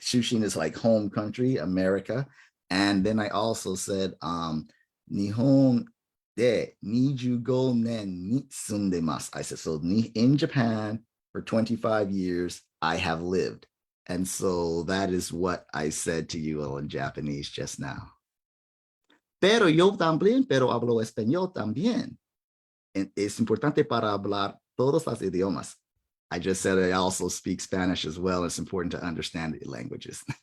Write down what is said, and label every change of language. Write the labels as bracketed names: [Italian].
[English] Shushin is like home country, America. And then I also said Nihon de 25 nen ni sundemasu. I said, so in Japan for 25 years, I have lived. And so that is what I said to you all in Japanese just now. [Spanish] Pero yo también, pero hablo español también. Es importante para hablar todos los idiomas. [English] I just said I also speak Spanish as well. It's important to understand the languages.